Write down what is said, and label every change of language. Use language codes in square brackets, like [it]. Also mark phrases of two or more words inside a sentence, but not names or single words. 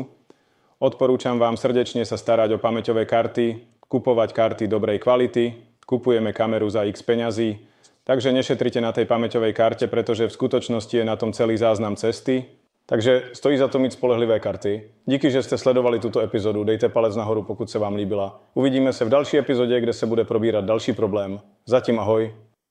[sk] Odporúčam vám srdečne sa starať o pamäťové karty, kupovať karty dobrej kvality, kupujeme kameru za X peňazí, takže nešetrite na tej pamäťovej karte, pretože v skutočnosti je na tom celý záznam cesty. Takže stojí za to mať spolehlivé karty. Díky, že ste sledovali túto epizódu. [cs] Dejte palec nahoru, pokud se vám líbila. Uvidíme se v další epizodě, kde se bude probírat další problém. Zatím ahoj.